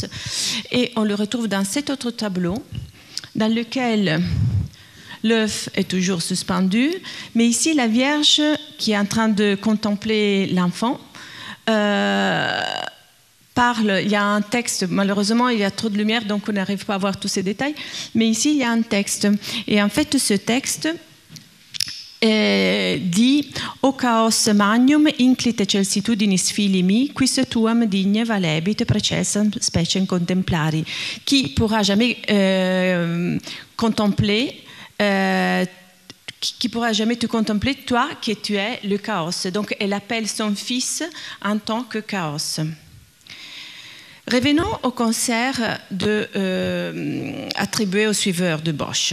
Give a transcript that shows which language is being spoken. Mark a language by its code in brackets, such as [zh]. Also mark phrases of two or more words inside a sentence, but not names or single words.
[fr] Et on le retrouve dans cet autre tableau, dans lequel l'œuf est toujours suspendu, mais ici la Vierge qui est en train de contempler l'enfant parle. Il y a un texte, malheureusement il y a trop de lumière donc on n'arrive pas à voir tous ces détails, mais ici il y a un texte, et en fait ce texte dit [la] O chaos magnum inclite celsitudinis fili mi quis tuam digne valebit precessam speciem contemplari, [fr] qui pourra jamais contempler qui pourra jamais te contempler, toi qui tu es le chaos. Donc elle appelle son fils en tant que chaos. Revenons au concert attribué aux suiveurs de Bosch.